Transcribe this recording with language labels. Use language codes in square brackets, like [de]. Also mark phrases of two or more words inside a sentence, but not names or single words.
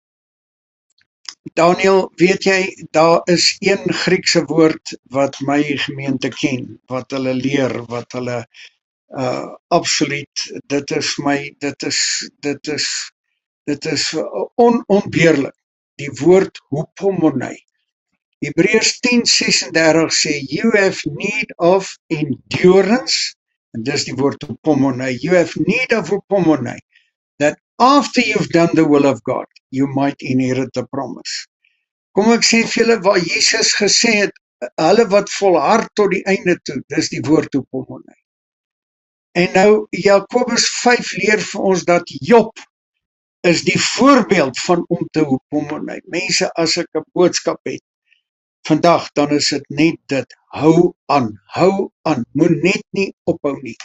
[af] Daniel, weet jy, daar is een Griekse woord wat my gemeente ken, wat hulle leer, wat hulle absoluut, dit is onontbeerlik, die woord hupomone. Hebreërs 10:36 sê, [en] you have need of endurance, [af] en dis die woord hupomone, [en] you have need of hupomone, that after you've done the will of God, you might inherit the promise. [af] Kom ek sê vir julle, waar Jesus gesê het, hulle wat volhard tot die einde toe, dis die woord hupomone. En nou, Jakobus 5 leer vir ons dat Job is die voorbeeld van om te hupomone. Mense, as ek 'n boodskap het vandag, dan is dit net dit, hou aan, moet net nie ophou nie.